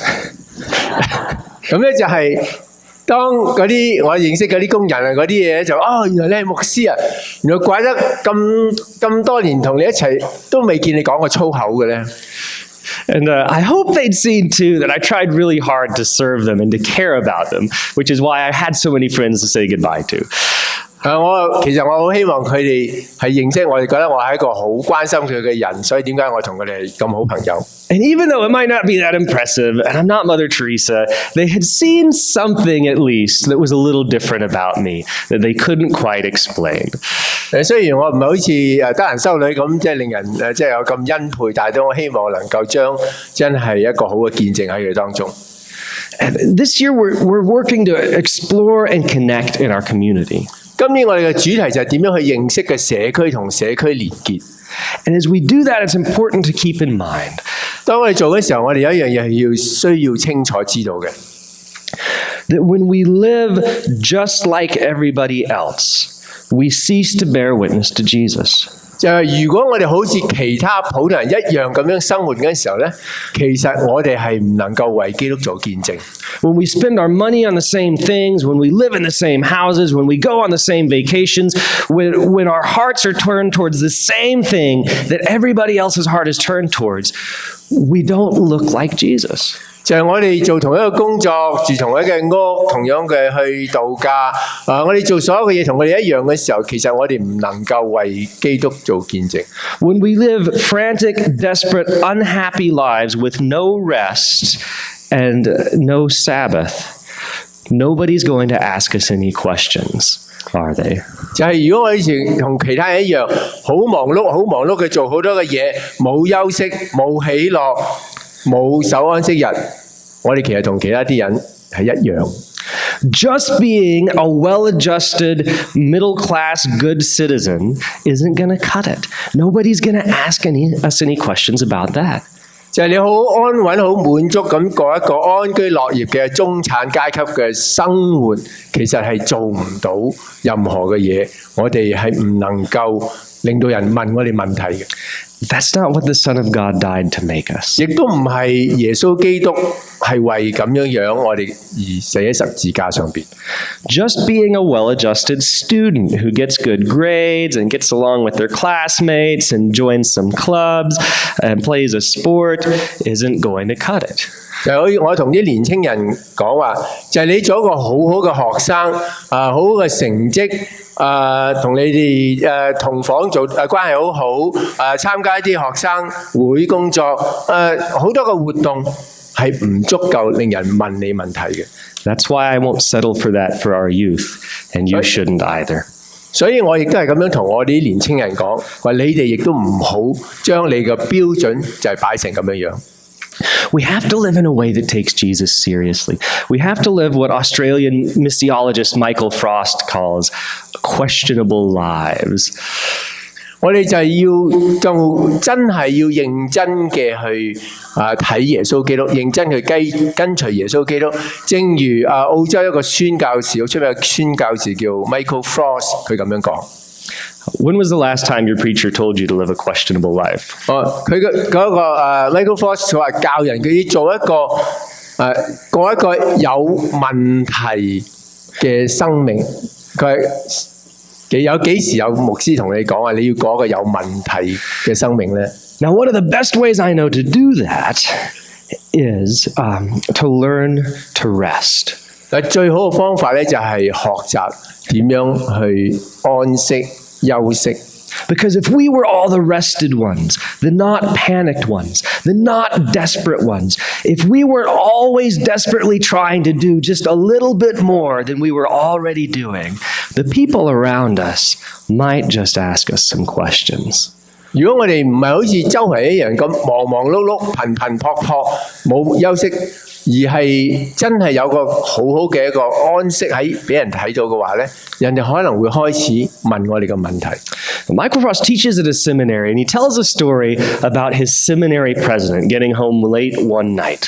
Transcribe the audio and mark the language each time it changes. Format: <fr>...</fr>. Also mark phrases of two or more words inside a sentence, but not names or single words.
<yue>咁咧就係當嗰啲我認識嗰啲工人嗰啲嘢就原來你係牧師啊，原來怪得咁多年同你一齊都未見你講過粗口嘅咧。</yue> <en>And I hope they'd seen, too, that I tried really hard to serve them and to care about them, which is why I had so many friends to say goodbye to.</en> <yue>其實我好希望佢哋係認識我哋，覺得我係一個好關心佢嘅人，所以點解我同佢哋係咁好朋友。</yue> <en>And even though it might not be that impressive, and I'm not Mother Teresa, they had seen something at least that was a little different about me that they couldn't quite explain.</en> <yue>雖然我唔係好似德蘭修女咁，即係令人即係有咁恩佩，但係都我希望能夠將真係一個好嘅見證喺佢當中。</yue> <en>And this year we're working to explore and connect in our community.</en> <yue>今年我哋嘅主題就係點樣去認識嘅社區同社區連結。</yue> <en>And as we do that, it's important to keep in mind.</en> <yue>當我哋做嘅時候，我哋有一樣嘢係需要清楚知道嘅。</yue> <en>That when we live just like everybody else, we cease to bear witness to Jesus.</en> <yue>就係如果我哋好似其他普通人一樣咁樣生活嘅時候咧，其實我哋係唔能夠為基督做見證。</yue> <en>When we spend our money on the same things, when we live in the same houses, when we go on the same vacations, when our hearts are turned towards the same thing that everybody else's heart is turned towards, we don't look like Jesus.</en> <yue>就係我哋做同一個工作，住同一嘅屋，同樣嘅去度假，我哋做所有嘅嘢同我哋一樣嘅時候，其實我哋唔能夠為基督做見證。</yue> <en>When we live frantic, desperate, unhappy lives with no rest and no Sabbath, nobody's going to ask us any questions, are they?</en> <yue>就係如果我以前同其他人一樣，好忙碌嘅做好多嘅嘢，冇休息，冇喜樂，冇守安息日，我哋其實同其他啲人係一樣。</yue> <en>Just being a well-adjusted, middle-class, good citizen isn't going to cut it. Nobody's going to ask us any questions about that.</en> <yue>就係你好安穩、好滿足咁過一個安居樂業嘅中產階級嘅生活，其實係做唔到任何嘅嘢，我哋係唔能夠令到人問我哋問題嘅。</yue> <en>That's not what the Son of God died to make us.</en> <yue>亦都唔係耶穌基督係為咁樣我哋而死喺十字架上邊。</yue> <en>Just being a well-adjusted student who gets good grades and gets along with their classmates and joins some clubs and plays a sport isn't going to cut it.</en> <yue>就係我同啲年青人講話，就係你做一個好好嘅學生，好好嘅成績，同你哋同房做關係好好，參加一啲學生會工作，好多個活動係唔足夠令人問你問題嘅。</yue> <en>That's why I won't settle for that for our youth, and you shouldn't either.</en> <yue>所以我亦都係咁樣同我哋啲年青人講，話你哋亦都唔好將你嘅標準就係擺成咁樣樣。</yue> <en>We have to live in a way that takes Jesus seriously. We have to live what Australian missiologist Michael Frost calls questionable lives.</en> <yue>我哋就係真係要認真嘅去睇耶穌基督，認真去跟隨耶穌基督。正如澳洲一個宣教士，好出名嘅宣教士叫 Michael Frost， 佢咁樣講。</yue> <en>When was the last time your preacher told you to live a questionable life?</en> <yue>佢嗰個Michael Foss 佢話教人佢要做一個過一個有問題嘅生命。佢有幾時有牧師同你講話你要過一個有問題嘅生命咧？</yue> <en>Now, one of the best ways I know to do that is to learn to rest.</en> <yue>最好嘅方法咧就係學習點樣去安息休息。</yue> <en>Because if we were all the rested ones, the not panicked ones, the not desperate ones, if we weren't always desperately trying to do just a little bit more than we were already doing, the people around us might just ask us some questions.</en> <yue>如果我哋唔係好似周圍一樣咁忙忙碌碌、頻頻撲撲，冇休息，而係真係有個好好嘅一個安息喺俾人睇到嘅話咧，人哋可能會開始問我哋嘅問題。</yue> <en>Michael Frost teaches at a seminary, and he tells a story about his seminary president getting home late one night.</en>